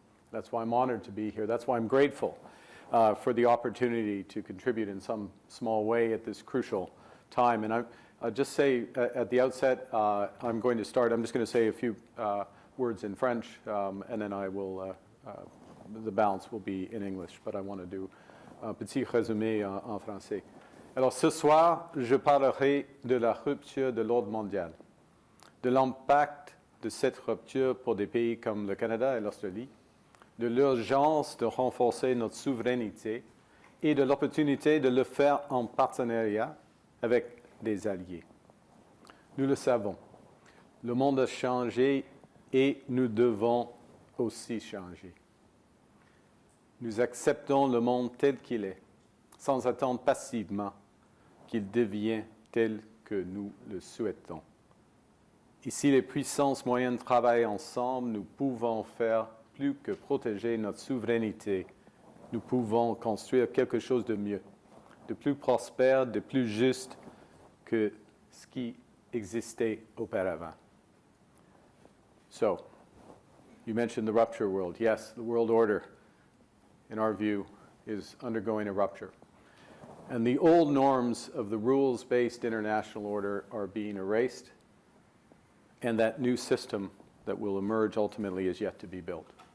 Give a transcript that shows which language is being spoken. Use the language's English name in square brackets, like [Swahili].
[English] That's why I'm honored to be here. That's why I'm grateful for the opportunity to contribute in some small way at this crucial time. And I'll just say at the outset, I'm just going to say a few words in French, and then I will, the balance will be in English, but I want to do [French] un petit résumé en français. Alors ce soir, je parlerai de la rupture de l'ordre mondial, de l'impact de cette rupture pour des pays comme le Canada et l'Australie, de l'urgence de renforcer notre souveraineté et de l'opportunité de le faire en partenariat avec des alliés. Nous le savons, le monde a changé et nous devons aussi changer. Nous acceptons le monde tel qu'il est, sans attendre passivement qu'il devienne tel que nous le souhaitons. Et si les puissances moyennes travaillent ensemble, nous pouvons faire plus que protéger notre souveraineté. Nous pouvons construire quelque chose de mieux, de plus prospère, de plus juste que ce qui existait auparavant. [English] So, you mentioned the rupture world. Yes, the world order, in our view, is undergoing a rupture. And the old norms of the rules-based international order are being erased, and that new system that will emerge ultimately is yet to be built.